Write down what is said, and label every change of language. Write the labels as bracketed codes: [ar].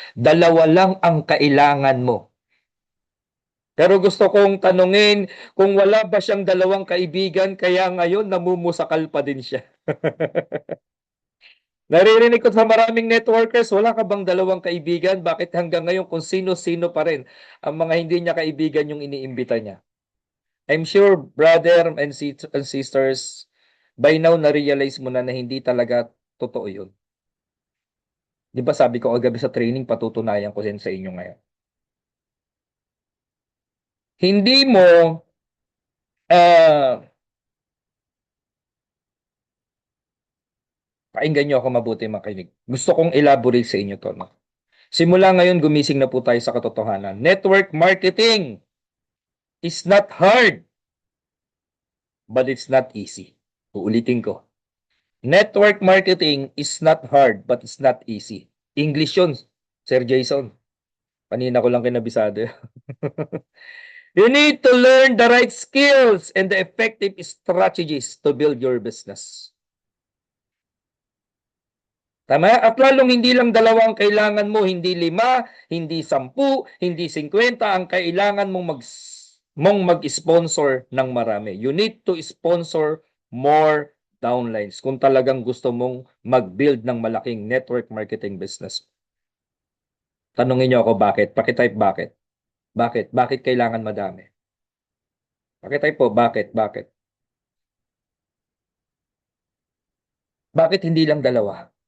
[tl] Dalawa lang ang kailangan mo. Pero gusto kong tanungin kung wala ba siyang dalawang kaibigan kaya ngayon namumusakal pa din siya. Naririnig ko sa maraming networkers, wala ka bang dalawang kaibigan? Bakit hanggang ngayon kung sino-sino pa rin ang mga hindi niya kaibigan yung iniimbita niya? [en] I'm sure, brother and sisters, by now [tl] na-realize mo na hindi talaga totoo yun. Di ba sabi ko kagabi sa training, patutunayan ko din sa inyo ngayon. Hindi mo pakinggan nyo ako mabuti makinig. Gusto kong elaborate sa inyo to. No? Simula ngayon, gumising na po tayo sa katotohanan. [en] Network marketing is not hard, but it's not easy. [tl] Uulitin ko. [en] Network marketing is not hard, but it's not easy. [tl] English yun, Sir Jason. Kanina ko lang kinabisado. [en] You need to learn the right skills and the effective strategies to build your business. [tl] Tama? At lalong hindi lang dalawa ang kailangan mo, hindi 5, hindi 10, hindi 50 ang kailangan mong mag-sponsor ng marami. [en] You need to sponsor more downlines [tl] kung talagang gusto mong mag-build ng [en] malaking network marketing business. [tl] Tanungin niyo ako bakit? Pakitype bakit? Bakit? Bakit kailangan madami? Pakitype po, bakit? Bakit? Bakit hindi lang dalawa?